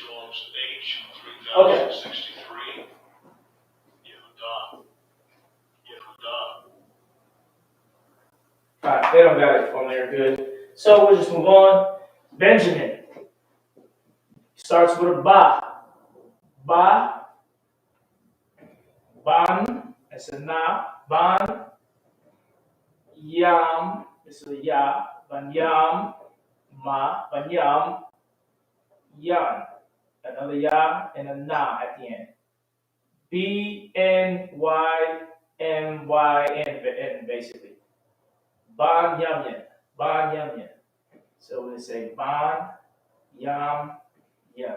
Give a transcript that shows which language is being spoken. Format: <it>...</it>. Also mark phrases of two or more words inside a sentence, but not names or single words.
<en>Strong's H okay. 3063. Yehuda. All right, they don't got it on there. Good. So we'll just move on. Benjamin starts with a ba. Ba. Ban. That's a na. Ban. Yam. This is a ya. Ban yam. Ma. Ban yam. Yan. Another ya and a na at the end. B-N-Y-M-Y-N, basically. Ban Yamyan. Ban Yamyan. So we say Ban Yam Yan.</en>